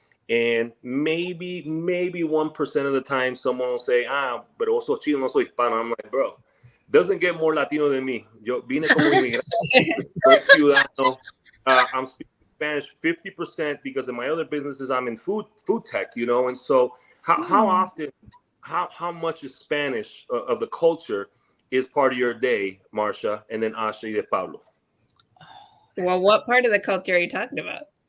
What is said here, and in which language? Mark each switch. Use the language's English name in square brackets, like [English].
[English] And maybe 1% of the time someone will say, but also Chino, [Spanish] no soy hispano. [English] I'm like, bro, doesn't get more Latino than me. [Spanish] Yo vine como inmigrante, soy ciudadano. [English] I'm speaking Spanish 50% because in my other businesses I'm in food tech, you know. And so how often, how much is Spanish of the culture is part of your day, Marsha, and then Asha [Spanish] y de Pablo? [English] Well, what part of the culture are you talking about?